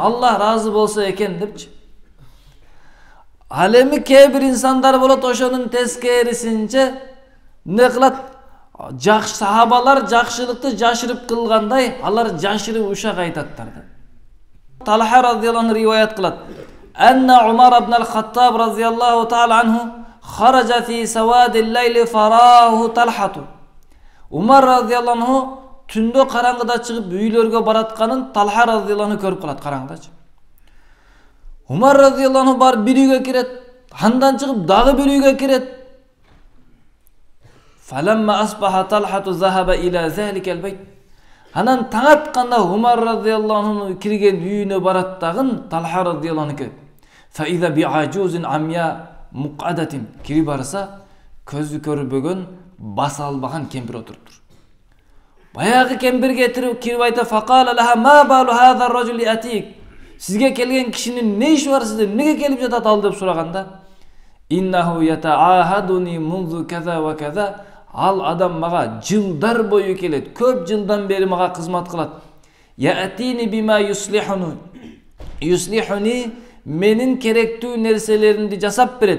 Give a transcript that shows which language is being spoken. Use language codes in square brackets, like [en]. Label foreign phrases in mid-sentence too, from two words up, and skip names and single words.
[ky] Аллах разы болсо экен депчи. Ал эми кээ бир инсандар болот, ошонун тескерисинче эмне кылат? Жакшы сахабалар жакшылыкты жашырып кылгандай, алар жашырып ушак айтаттар да. Талха радиаллаху риваят кылат. [ar] أن عمر بن الخطاب رضي الله تعالى عنه خرج في سواد الليل فرآه طلحة. [ky] Умар радиаллаху түндө караңгыда чыгып үйлөргө баратканын Талха радиаллаху көрүп калат караңгыдачы. Умар радиаллаху бар бир үйгө кирет, андан чыгып дагы бир үйгө кирет. [ar] فلما أصبح طلحة ذهب إلى ذلك البيت. [ky] Анан таң атканда Умар радиаллаху кирген үйүнө барат дагын Талха радиаллаху. [ar] فإذا بعجوز عمياء مقعدة. [ky] Кири барса, көзү көрбөгөн, баса албаган кемпир отуруптур. Баягы кемпир кетирип кирип айта, [ar] فقال لها ما بال هذا الرجل يأتيك. [ky] Сизге келген кишинин не иши бар сизде, эмнеге келип жатат ал деп сураганда, [ar] إنه يتعاهدني منذ كذا وكذا. [ky] Ал адам мага жылдар бою келет, көп жылдан бери мага кызмат кылат. [ar] يأتيني بما يصلحني, [ky] менин керектүү нерселеримди жасап берет.